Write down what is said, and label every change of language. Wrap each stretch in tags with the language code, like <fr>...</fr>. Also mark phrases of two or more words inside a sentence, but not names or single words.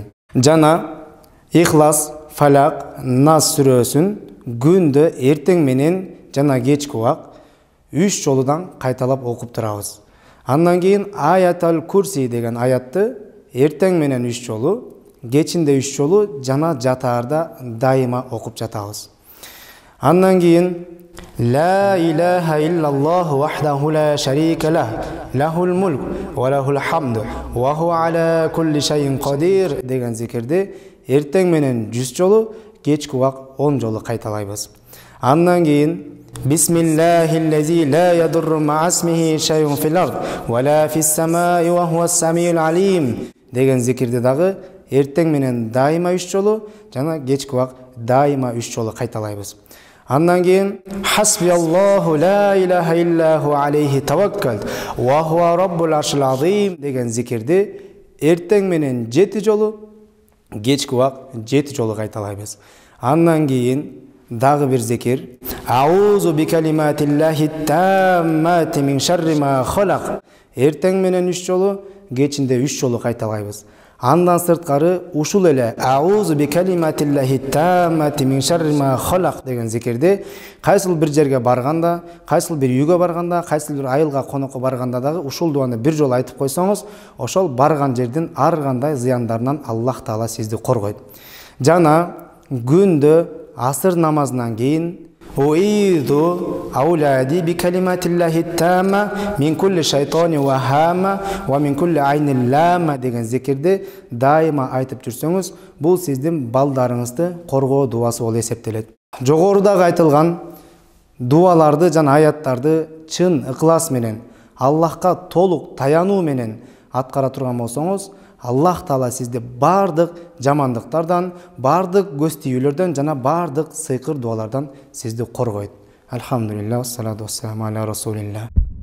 <ky>Жана Ихлас, Фалак, Нас сүрөсүн күндө эртең менен жана кечки убак 3 жолудан кайталап окуп турабыз. Андан кийин Аятал Курси деген аятты эртең менен 3 жолу, кечинде 3 жолу жана жатаарда дайыма окуп жатабыз. Андан кийин</ky> <ar>لا إله إلا الله وحده لا شريك له، له الملك وله الحمد وهو على كل شيء قدير</ar> <ky>деген зикирди эртең менен 100 жолу, кечки убак 10 жолу кайталайбыз. Андан кийин</ky> <ar>بسم الله الذي لا يضر مع اسمه شيء في الأرض ولا في السماء وهو السميع العليم</ar> <ky>деген зикирди дагы эртең менен дайыма 3 жолу жана кечки убак дайыма 3 жолу кайталайбыз. Андан кийин</ky> <ar>حسبي الله لا إله إلا هو عليه توكلت وهو رب العرش العظيم</ar> <ky>деген зикирди эртең менен 7 жолу, кечки убак 7 жолу кайталайбыз. Андан кийин дагы бир зикир</ky> <ar>أعوذ بكلمات الله التامات من شر ما خلق</ar> <ky>эртең менен 3 жолу, кечинде 3 жолу кайталайбыз. Андан сырткары ушул эле</ky> <ar>أعوذ بكلمات الله التامات من شر ما خلق</ar> <ky>деген зикирди кайсыл бир жерге барганда, кайсыл бир үйгө барганда, кайсыл бир айылга конокко барганда дагы ушул дуаны бир жолу айтып койсоңуз, ошол барган жердин ар кандай зыяндарынан Аллах Таала сизди коргойт. Жана күндө асыр намазынан кийин</ky> <ar>أعيذ أولادي بكلمات الله التامة من كل شيطان وهامة ومن كل عين لامة</ar> <ky>деген зикирди дайыма айтып жүрсөңүз, бул сиздин балдарыңызды коргоо дуасы болуп эсептелет. Жогорудагы айтылган дуаларды жана аяттарды чын ыклас менен, Аллахка толук таянуу менен аткара турган болсоңуз, Аллах Таала сизди бардык жамандыктардан, бардык көз тиюлөрдөн жана бардык сыйкыр дуалардан сизди коргойт.</ky> <ar>الحمد لله، والصلاة والسلام على رسول الله.</ar>